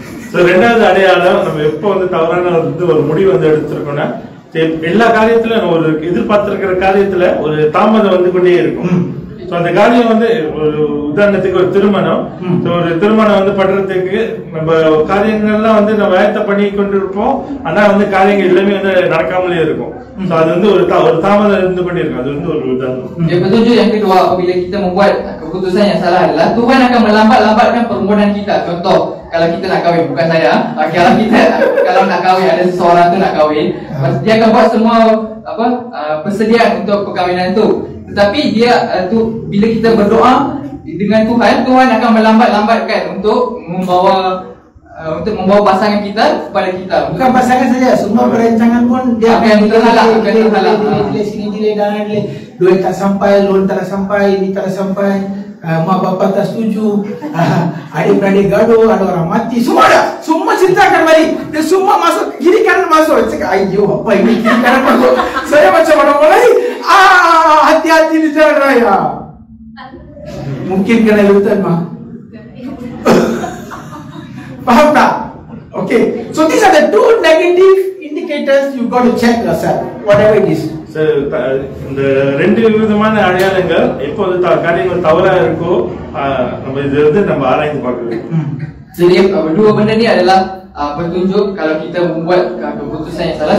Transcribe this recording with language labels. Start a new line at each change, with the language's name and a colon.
Tamil: So ரெண்டாவது அடையாளம், நம்ம எப்போ வந்து தவறான ஒரு முடிவு வந்து எடுத்திருக்கோம்னா, எல்லா காரியத்துல ஒரு எதிர்பார்த்திருக்கிற காரியத்துல ஒரு தாமதம் வந்து கொண்டே இருக்கும். So அந்த காரியம் வந்து ஒரு உதாரணத்துக்கு ஒரு திருமணம், ஒரு திருமணம் வந்து பண்றதுக்கு நம்ம காரியங்கள்லாம் வந்து நம்ம வேலை பண்ணி கொண்டு இருப்போம். ஆனா வந்து காரியங்கள் எல்லாமே வந்து நடக்காமலே இருக்கும். So அது வந்து ஒரு தாமதம் இருந்து கொண்டிருக்கும். அது வந்து ஒரு உதாரணம்.
Malay: Yang ketujuh, yang kedua, apabila kita membuat keputusan yang salah adalah Tuhan akan melambat-lambatkan permohonan kita. Contoh, kalau kita nak kahwin, bukan saya. Kalau nak kahwin, ada seseorang tu nak kahwin, dia akan buat semua persediaan untuk perkahwinan tu. Tetapi dia bila kita berdoa dengan Tuhan, Tuhan akan melambat-lambatkan untuk membawa pasangan kita kepada kita. Bukan pasangan saja, semua perancangan pun dia akan terhalang, delay sini, delay dan delay. Duit tak sampai, loan tak sampai, ini tak sampai, mak bapak tak setuju, adik-beradik gaduh, ada orang mati, semua dah, semua cerita akan balik. Dan semua masuk, kiri kanan masuk. Cakap, ayo apa ini kiri kanan masuk? Saya macam orang lain. Hati-hati di jalan raya. Mungkin kena lutan mah. Faham tak? Okay.
English: So these are the two negative indicators you got to check yourself, whatever it is.
Tamil: So இந்த ரெண்டு விதமான அடையாளங்கள் எப்போது காரியங்கள் தவறா இருக்கோ நம்ம இது வந்து நம்ம ஆராய்ந்து பார்க்கணும்.
Malay: Jadi dua benda ni adalah petunjuk kalau kita membuat keputusan yang salah.